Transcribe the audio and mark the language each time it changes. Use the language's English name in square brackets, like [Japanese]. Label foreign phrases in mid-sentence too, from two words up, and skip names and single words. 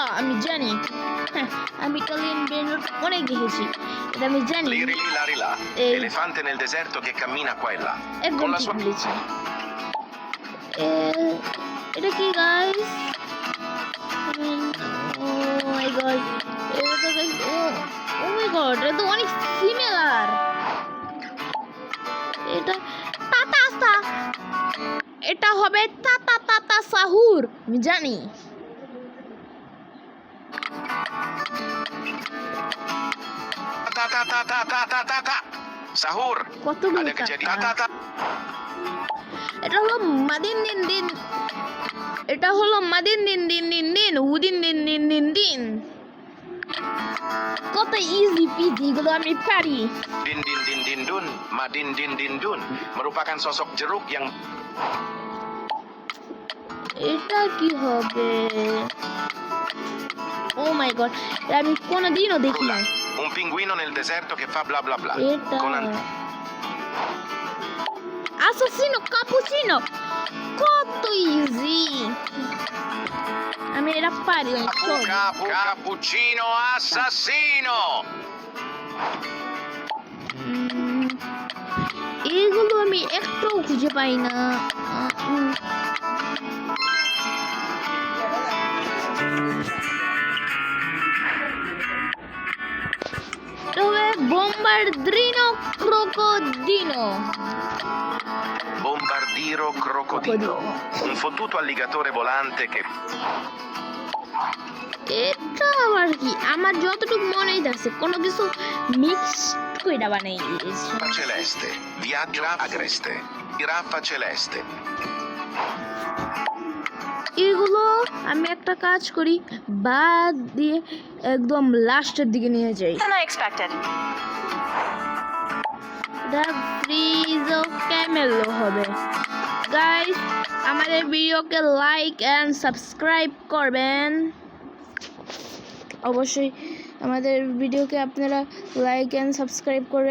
[Bangla] আমি জানি, আমি [English] Italian brand [Bangla] অনেক দেখেছি, এটা আমি জানি। [Italian] Liri lari là. Elefante nel deserto che cammina qua e là. [Bangla] একদম [Italian] Con la [Bangla] ঠিক [Italian] sua [Bangla] বলেছি। এটা কি গাইস? [English] oh my god, [Bangla] এটা তো গাইস, [English] oh my god, [Bangla] এটা তো অনেক সিমিলার। এটা তাতাসা। এটা হবে তাতা তাতা সাহুর। আমি জানি। ta ta ta ta ta ta ta ta. Sahur. কতগুলো [Indonesian] Ada kejadian [Bangla] টাকা? ta ta. এটা হলো মাদিন দিন দিন। এটা হলো মাদিন দিন দিন দিন দিন উদিন দিন দিন দিন দিন। কত [English] easy peasy, [Bangla] এগুলো আমি পারি। Din din din din dun. Madin din din dun. [Indonesian] Merupakan sosok jeruk yang [Bangla] এটা কি হবে? [English] oh my god, [Bangla] আমি কোনোদিনও দেখি নাই। [Italian] un pinguino nel deserto che fa bla bla bla. [Bangla] এটা [Italian] Con assassino cappuccino। [Bangla] কত ইজি, আমি এটা পারি। [Italian] cappuccino assassino. [Bangla] এগুলো আমি একটু খুঁজে পাই না। [Italian] Bombardino crocodilo. Bombardiro crocodilo. Un fottuto alligatore volante che [Bangla] এটা আবার কি? আমার যতটুকু মনে হইতাছে কোনো কিছু মিক্স কইরা বানাই দিয়েছে। [Italian] giraffa celeste. Viaggio agreste. Giraffa celeste. [Bangla] এগুলো আমি একটা কাজ করি, বাদ দিয়ে একদম লাস্টের দিকে নিয়ে যাই। [English] than I expected. [Bangla] এটা ফ্রিজো ক্যামেলো হবে। গাইস, আমাদের ভিডিওকে [English] like and subscribe [Bangla] করবেন। অবশ্যই আমাদের ভিডিওকে আপনারা [English] like and subscribe [Bangla] করবেন।